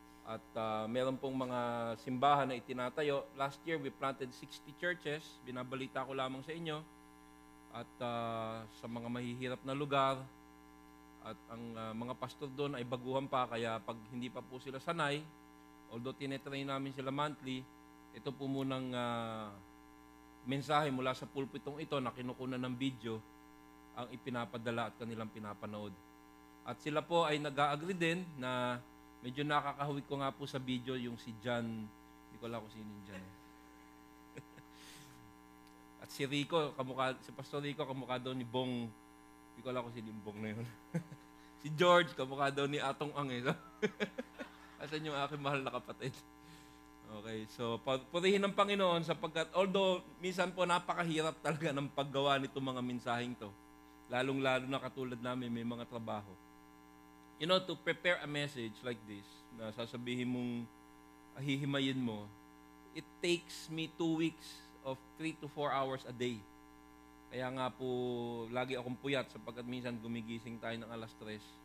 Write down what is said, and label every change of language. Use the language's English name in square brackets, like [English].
[Filipino] At meron pong mga simbahan na itinatayo. [English] Last year, we planted 60 churches. [Filipino] Binabalita ko lamang sa inyo. At sa mga mahihirap na lugar. At ang mga pastor doon ay baguhan pa. Kaya pag hindi pa po sila sanay, although tinetrain namin sila monthly, ito po munang mensahe mula sa pulpitong ito na kinukunan ng video ang ipinapadala at kanilang pinapanood. At sila po ay nag-a-agree din na medyo nakakahawig ko nga po sa video yung si John, hindi ko alam kung sino yung John. At si Rico, si Pastor Rico, kamukha daw ni Bong, hindi ko alam kung sino yung Bong na yun. Si George, kamukha daw ni Atong Ang. Asan yung aking mahal na kapatid? Okay, so purihin ng Panginoon sapagkat although minsan po napakahirap talaga ng paggawa nito mga mensaheng to, lalong-lalo na katulad namin may mga trabaho. [English] You know, to prepare a message like this, [Filipino] na sasabihin mong hihimayin mo, [English] it takes me 2 weeks of 3 to 4 hours a day. [Filipino] Kaya nga po, lagi akong puyat sapagkat minsan gumigising tayo ng alas 3.